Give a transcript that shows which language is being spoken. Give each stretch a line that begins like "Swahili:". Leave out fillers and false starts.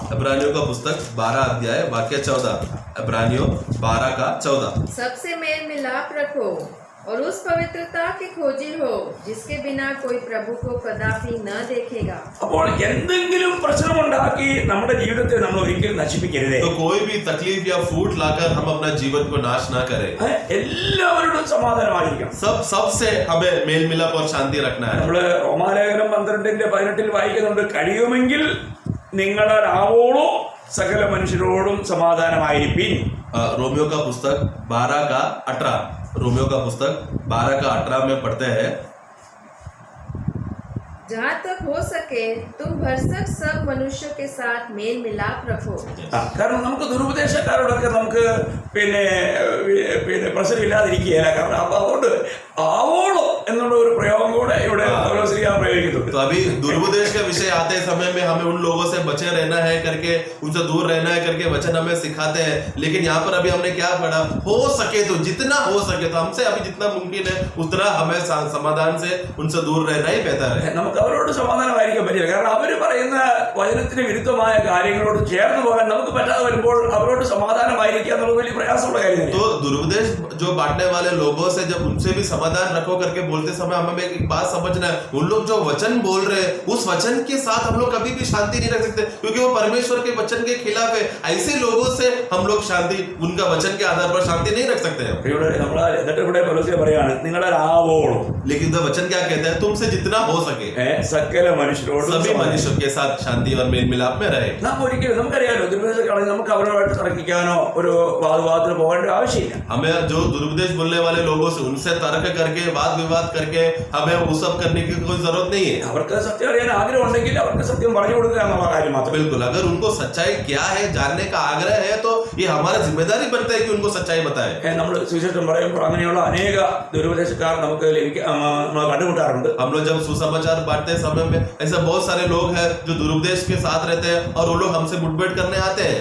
Hindi: इब्रानियों का पुस्तक 12 अध्याय वाक्य 14। इब्रानियों 12:14। सबसे मेल मिलाप रखो और उस पवित्रता के खोजी हो जिसके बिना कोई प्रभु को कदापि न देखेगा।
Malayalam: അപ്പോൾ എന്തെങ്കിലും പ്രശ്നമുണ്ടാക്കി നമ്മുടെ ജീവിതത്തെ നമ്മൾ ഒരിക്കലും നശിപ്പിക്കരുത്.
Hindi: तो कोई भी तकलीफ या फूट लाकर हम अपना जीवन को नाश ना करें।
Malayalam: എല്ലാവരോടും സമാധാനമായിരിക്കണം.
Hindi: सबसे हमें मेल मिलाप और शांति रखना है।
Malayalam: നമ്മള് റോമാലേഖനം 12:18 വായിക്കുന്നുണ്ട്, കഴിയുമെങ്കിൽ നിങ്ങളുടെ ആവോളോ സകല മനുഷ്യരോടും സമാധാനമായിരിപ്പിൻ.
Hindi: रोमियो का पुस्तक 12:18 रोमियो का पुस्तक 12:18 में पढ़ते हैं, जहाँ तक हो सके तुम भरसक सब मनुष्यों के साथ मेल मिलाप रखो।
Malayalam: കാരണം നമുക്ക് ദുരുപദേശക്കാരോടൊക്കെ നമുക്ക് പിന്നെ പ്രശ്നമില്ലാതിരിക്കുകയില്ല. കാരണം അപ്പൊ അതുകൊണ്ട് ആവോളോ എന്നുള്ള ഒരു പ്രയോഗം കൂടെ ഇവിടെ പ്രയോഗിക്കുന്നുണ്ട്.
Hindi: तो अभी दुर्पदेश के विषय आते समय में हमें उन लोगों से बचे रहना है करके, उनसे दूर रहना है करके वचन हमें सिखाते हैं. लेकिन यहाँ पर अभी हमने क्या पढ़ा, हो सके तो जितना हो सके तो हमसे अभी जितना मुमकिन है उतना हमें समाधान से उनसे दूर रहना ही बेहतर है.
Malayalam: നമുക്ക് അവരോട് സമാധാനമായിരിക്കാൻ പറ്റില്ല. കാരണം അവർ പറയുന്ന വചനത്തിന് വിരുദ്ധമായ കാര്യങ്ങളോട് ചേർന്ന് പോകാൻ നമുക്ക് പറ്റാതെ വരുമ്പോൾ അവരോട് സമാധാനമായിരിക്കുക എന്നുള്ളത് വലിയ പ്രയാസമുള്ള കാര്യമാണ്.
Hindi: तो दुर्पदेश जो बांटने वाले लोगों से जब उनसे भी समाधान रखो करके बोलते समय हमें एक बात समझना है, उन लोग जो वचन बोल रहे हैं उस वचन के साथ हम लोग कभी भी शांति नहीं रख सकते, क्योंकि वो परमेश्वर के वचन के खिलाफ है. ऐसे लोगों से हम लोग शांति, उनका वचन के आधार पर शांति नहीं रख सकते हैं.
Malayalam: ഇവിടെ നമ്മൾ എന്നിട്ട് ഇവിടെ പൗലോസ് പറയാണ് നിങ്ങളുടെ ആവോളം.
Hindi: लेकिन तो वचन क्या कहता है, तुमसे जितना हो सके
Malayalam: സകല മനുഷ്യരോടും
Hindi: सभी मनुष्यों के साथ शांति और मेल मिलाप में रहे.
Malayalam: നാം ഒരിക്കലും നമുക്കറിയാലോ ദുരുപദേശക്കാണെങ്കിൽ നമുക്ക് അവരോട് തർക്കിക്കാനോ ഒരു വാദവാദത്തിന് പോകേണ്ട ആവശ്യമില്ല.
Hindi: हमें जो दुरुपदेश बोलने वाले लोगों से उनसे तर्क करके वाद विवाद करके हमें वो सब करने की कोई जरूरत नहीं है.
Malayalam: അവർക്ക് സത്യം അറിയാൻ ആഗ്രഹം ഉണ്ടെങ്കിൽ അവർക്ക് സത്യം പറഞ്ഞു കൊടുക്കുക എന്നുള്ള കാര്യം മാത്രം.
Hindi: बिल्कुल, अगर उनको सच्चाई क्या है जानने का आग्रह है तो ये हमारा जिम्मेदारी बनता है कि उनको सच्चाई बताए.
Malayalam: നമ്മൾ സുവിശേഷം പറയുമ്പോൾ അങ്ങനെയുള്ള അനേക ദുരുപദേശക്കാർ നമുക്ക് നമ്മൾ കണ്ടുമുട്ടാറുണ്ട്.
Hindi: हम लोग जब सुसमाचार बांटते समय में ऐसे बहुत सारे लोग हैं जो दुरुपदेश के साथ रहते हैं और वो लोग हमसे मुठभेड़ करने आते हैं.